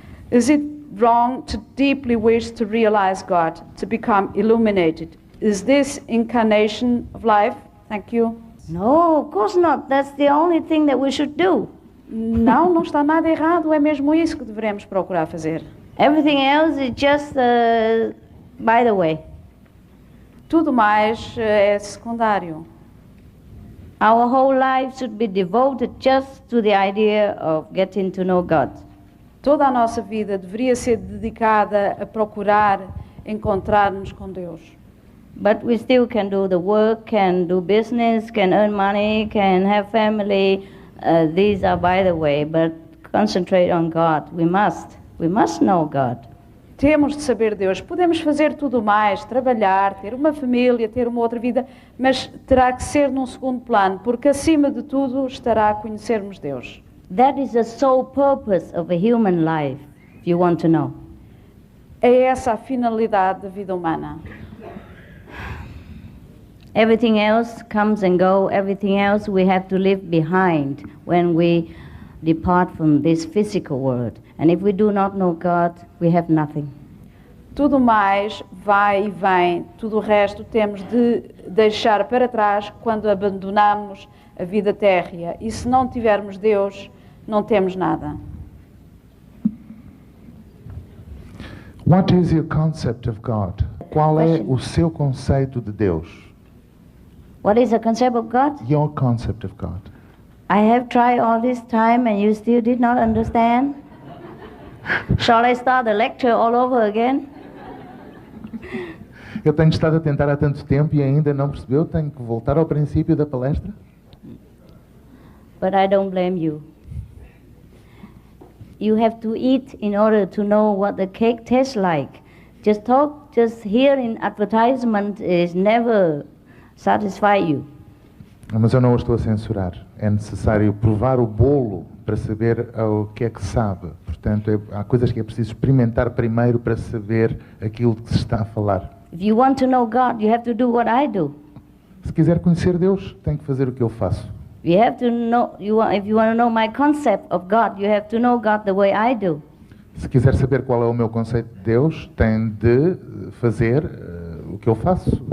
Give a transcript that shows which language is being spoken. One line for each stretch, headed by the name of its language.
English: Is it wrong to deeply wish to realize God, to become illuminated? Is this incarnation of life? Thank you. No, of course not. That's the only thing that we should do.
Portuguese: Não, não está nada errado, é mesmo isso que devemos procurar fazer.
English: Everything else is just by the way.
Portuguese: Tudo mais é secundário.
English: Our whole life should be devoted just to the idea of getting to know God.
Portuguese: Toda a nossa vida deveria ser dedicada a procurar encontrar-nos com Deus.
English: But we still can do the work, can do business, can earn money, can have family. These are by the way, but concentrate on God. We must know God.
Portuguese: Temos de saber Deus. Podemos fazer tudo mais, trabalhar, ter uma família, ter uma outra vida, mas terá que ser num segundo plano, porque acima de tudo estará a conhecermos Deus.
English: That is the sole purpose of a human life, if you want to know.
Portuguese: É essa a finalidade da vida humana.
English: Everything else comes and go. Everything else we have to leave behind when we depart from this physical world. And if we do not know God, we have nothing.
Portuguese: Tudo mais vai e vem, tudo o resto temos de deixar para trás quando abandonamos a vida térrea. E se não tivermos Deus, não temos nada.
English: What is your concept of God?
Portuguese: Qual é o seu conceito de Deus?
English: What is the concept of God? Your concept of God. I have tried all this time and you still did not understand? Shall I start the lecture all over again?
Portuguese: Eu tenho estado a tentar há tanto tempo e ainda não percebeu? Tenho que voltar ao princípio da palestra?
English: But I don't blame you. You have to eat in order to know what the cake tastes like. Just hearing advertisement is never satisfy you.
Portuguese: Mas eu não o estou a censurar. É necessário provar o bolo para saber o que é que sabe. Portanto, há coisas que é preciso experimentar primeiro para saber aquilo que se está a falar.
English: If you want to know God, you have to do what I do.
Portuguese: Se quiser conhecer Deus, tem que fazer o que eu faço.
English: You have to know. If you want to know my concept of God, you have to know God the way I do.
Portuguese: Se quiser saber qual é o meu conceito de Deus, tem de fazer o que eu faço.